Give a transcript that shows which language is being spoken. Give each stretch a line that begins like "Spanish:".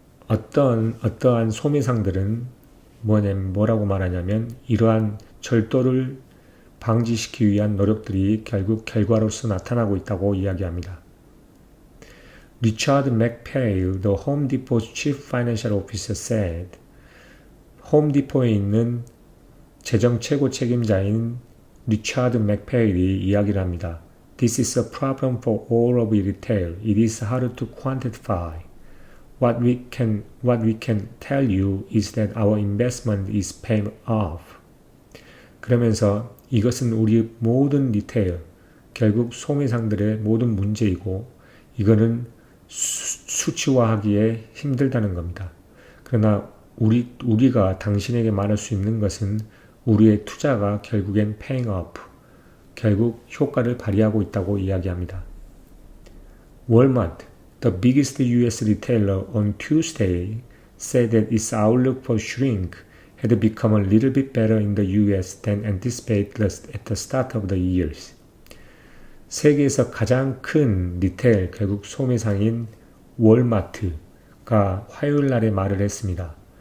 Korean: 어떠한 소매상들은 뭐라고 말하냐면 이러한 절도를 방지시키기 위한 노력들이 결국 결과로서 나타나고 있다고 이야기합니다.
English: Richard McPhail, the Home Depot's chief financial officer said,
Korean: 홈디포에 있는 재정 최고 책임자인 리차드 맥페일이 이야기를 합니다.
English: This is a problem for all of retail. It is hard to quantify. What we can tell you is that our investment is paying off.
Korean: 그러면서 이것은 우리 모든 리테일, 결국 소매상들의 모든 문제이고 이거는 수치화하기에 힘들다는 겁니다. 그러나 우리가 당신에게 말할 수 있는 것은 우리의 투자가 결국엔
English: paying off,
Korean: 결국 효과를 발휘하고 있다고 이야기합니다.
English: Walmart, the biggest US retailer on Tuesday, said that its outlook for shrink had become a little bit better in the US than anticipated at the start of the year.
Korean: 세계에서 가장 큰 리테일, 결국 소매상인 월마트가 화요일 날에 말을 했습니다.